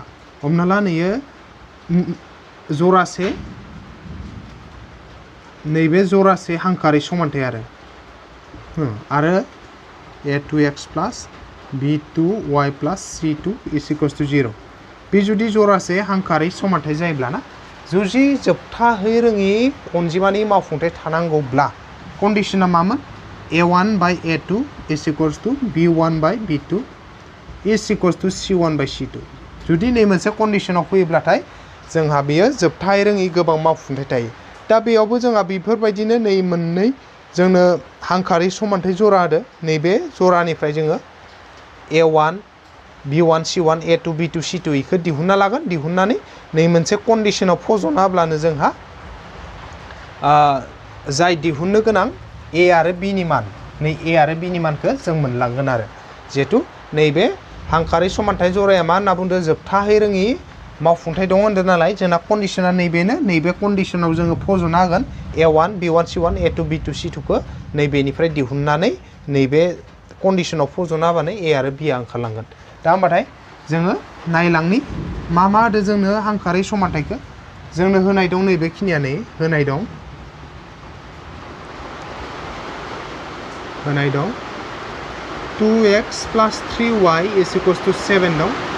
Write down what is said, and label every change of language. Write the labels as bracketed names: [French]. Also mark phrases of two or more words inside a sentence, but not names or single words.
[Bodo] हमना ला नैयो जरासे नैबे जरासे हांखोआरि समानथाय आरो [English] a2x plus b2y plus c2 = 0 [Bodo] बे जुदि जरासे हांखोआरि समानथाय जायोब्लाना जुदि जोबथाहै रोङि अनजिमानि मावफुंथाय थानांगौब्ला कन्डिशना मामोन? [English] a1 by a2 = b1 by b2 = c1 by c2 [Bodo] जुदि नै मोनसे कन्डिशनाव फैयोब्लाथाय जोंहा बेयो जोबथाहै रोङि गोबां मावफुंथाय थायो। दा बेयावबो जोंहा बेफोरबायदिनो नै मोननै जोंनो हांखोआरि समानथाय जरा होदो। नैबे जरानिफ्राय जोङो a1 b1 c1 a2 b2 c2 इखौ दिहुनना लागोन। दिहुननानै नै मोनसे कन्डिशनाव फज'ना होब्लानो जोंहा जाय दिहुननो गोनां a आरो b नि मान नै a आरो b नि मानखौ जों मोनलांगोन आरो जिहेतु नैबे हांखोआरि समानथाय जराया मा होनना बुंदों? जोबथाहै रोङि मावफुंथाय दं होनदों नालाय जोंना कन्डिशना नैबेनो। नैबे कन्डिशनाव जोङो फज'ना होगोन a1 b1 c1 a2 b2 c2 खौ नैबेनिफ्राय दिहुननानै नैबे कन्डिशनाव फज'ना होबानो a आरो b आ ओंखारलांगोन। दा होमबाथाय जोङो नायलांनि मा होदो जोंनो हांखोआरि समानथायखौ जोंनो होनाय दं। नैबेखिनिया नै होनाय दं [English] 2x plus 3y = 7 [Bodo] दं।